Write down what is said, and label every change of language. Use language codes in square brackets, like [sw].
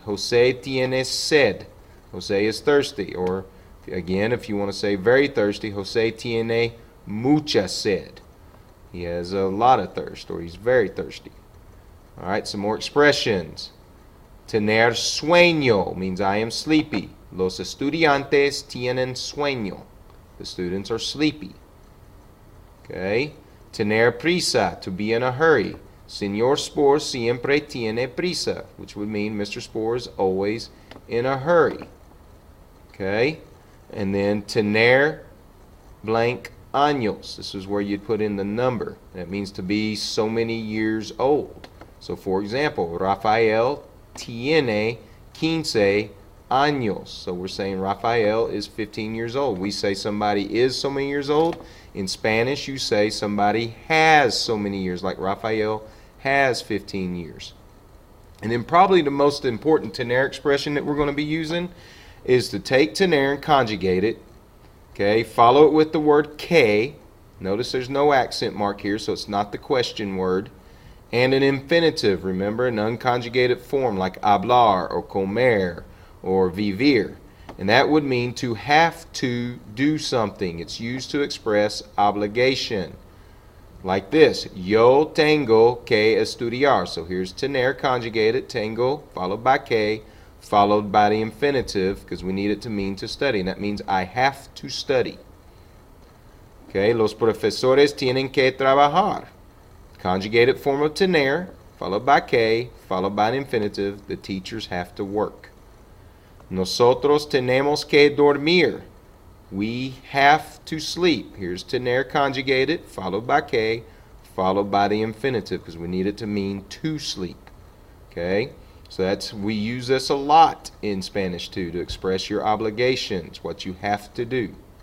[es] Jose tiene sed. [en] Jose is thirsty. Or again, if you want to say very thirsty, [es] Jose tiene mucha sed. [en] He has a lot of thirst, or he's very thirsty. All right, some more expressions. [es] Tener sueño [en] means I am sleepy. [es] Los estudiantes tienen sueño. [en] The students are sleepy. Okay. [es] Tener prisa, [en] to be in a hurry. [es] Señor Spore siempre tiene prisa, [en] which would mean Mr. Spore is always in a hurry. Okay? And then tener blank años. This is where you'd put in the number. That means to be so many years old. So for example, [es] Rafael tiene 15 años. [en] So we're saying Rafael is 15 years old. We say somebody is so many years old. In Spanish, you say somebody has so many years, like Rafael has 15 years. And then probably the most important tener expression that we're going to be using is to take tener and conjugate it. Okay, follow it with the word que. Notice there's no accent mark here, so it's not the question word. And an infinitive, remember, an unconjugated form like hablar or comer or vivir. And that would mean to have to do something. It's used to express obligation. Like this, [es] yo tengo que estudiar. [en] So here's tener conjugated, tengo, followed by que. followed by the infinitive, because we need it to mean to study. And that means I have to study. [es] Okay, los profesores tienen que trabajar. [en] Conjugated form of tener, followed by que, followed by an infinitive. The teachers have to work. [es] Nosotros tenemos que dormir. [en] We have to sleep. Here's tener conjugated, followed by que, followed by the infinitive, because we need it to mean to sleep. Okay, so we use this a lot in Spanish too, to express your obligations, what you have to do.